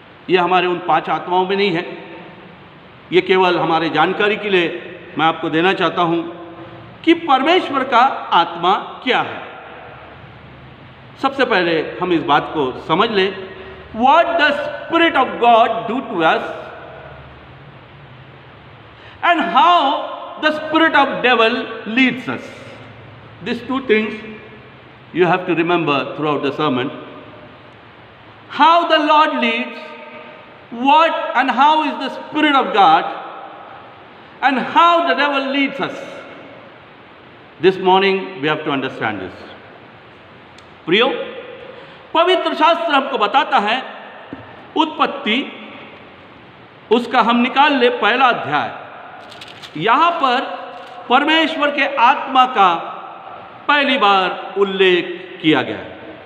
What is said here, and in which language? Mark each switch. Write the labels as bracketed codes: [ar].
[hi] यह हमारे उन 5 आत्माओं में नहीं है, यह केवल हमारे जानकारी के लिए मैं आपको देना चाहता हूं कि परमेश्वर का आत्मा क्या है। सबसे पहले हम इस बात को समझ लें, [en] What the spirit of God do to us and how the spirit of devil leads us. These 2 things you have to remember throughout the sermon. How the Lord leads, what and how is the spirit of God, and how the devil leads us. This morning we have to understand this. [hi] प्रियो, पवित्र शास्त्र हमको बताता है, उत्पत्ति उसका हम निकाल ले पहला अध्याय, यहां पर परमेश्वर के आत्मा का पहली बार उल्लेख किया गया है।